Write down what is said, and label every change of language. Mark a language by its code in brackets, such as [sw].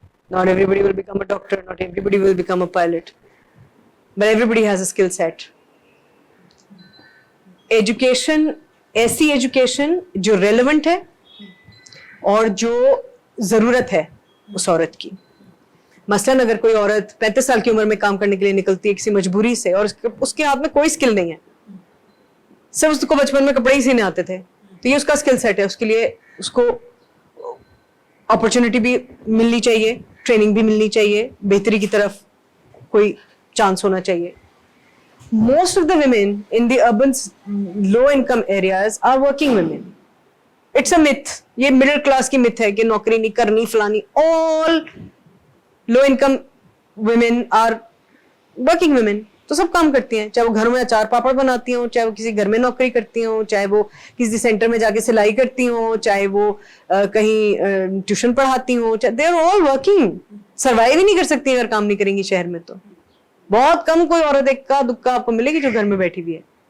[en] Not everybody will become a doctor. Not everybody will become a pilot. But everybody has a skill set. [ur] Education, ایسی education جو relevant ہے اور جو ضرورت ہے اس عورت کی. مثلاً اگر کوئی عورت 35 سال کی عمر میں کام کرنے کے لیے نکلتی ہے کسی مجبوری سے، اور اس کے ہاتھ میں کوئی اسکل نہیں ہے، صرف اس کو بچپن میں کپڑے ہی سینے آتے تھے، تو یہ اس کا اسکل سیٹ ہے. اس کے لیے اس کو اپرچونٹی بھی ملنی چاہیے، ٹریننگ بھی ملنی چاہیے، بہتری کی طرف کوئی چانس ہونا چاہیے. [en] Most of the women in the urban low income areas are working women. It's a myth. [ur] یہ مڈل کلاس کی myth ہے کہ نوکری نہیں کرنی فلانی. [en] All low income women are working women. [ur] تو سب کام کرتی ہیں، چاہے وہ گھر میں اچار پاپڑ بناتی ہوں، چاہے وہ کسی گھر میں نوکری کرتی ہوں، چاہے وہ کسی سینٹر میں جا کے سلائی کرتی ہوں، چاہے وہ کہیں ٹیوشن پڑھاتی ہوں. [en] They are all working. [ur] Survive ہی نہیں کر سکتی اگر کام نہیں کریں گی شہر میں. تو بہت کم کوئی عورت اکا دکا آپ کو ملے گی جو گھر میں بیٹھی ہوئی ہے.